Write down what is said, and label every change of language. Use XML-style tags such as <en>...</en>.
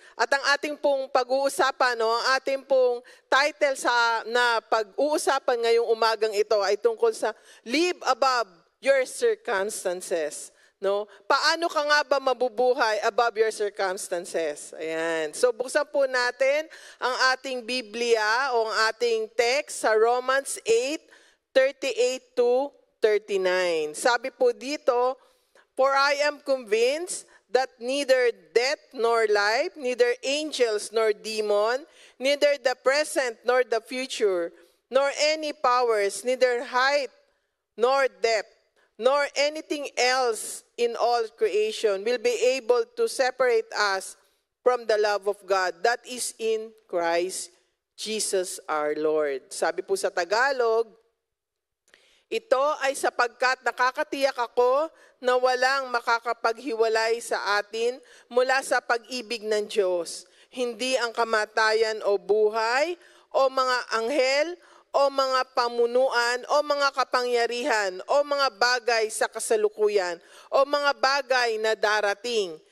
<tl>At ang ating pong pag-uusapan, no, ang ating pong title na pag-uusapan ngayong umagang ito ay tungkol sa</tl> <en>live above your circumstances.</en> <tl>No? Paano ka nga ba mabubuhay</tl> <en>above your circumstances?</en> <tl>Ayan. So buksan po natin ang ating Biblia o ang ating text sa Romans 8:38-39. Sabi po dito,</tl> <en>"For I am convinced that neither death nor life, neither angels nor demon, neither the present nor the future, nor any powers, neither height nor depth, nor anything else in all creation will be able to separate us from the love of God that is in Christ Jesus our Lord."</en> <tl>Sabi po sa Tagalog, "Ito ay sapagkat nakakatiyak ako na walang makakapaghiwalay sa atin mula sa pag-ibig ng Diyos. Hindi ang kamatayan o buhay, o mga anghel, o mga pamunuan, o mga kapangyarihan, o mga bagay sa kasalukuyan, o mga bagay na darating.</tl>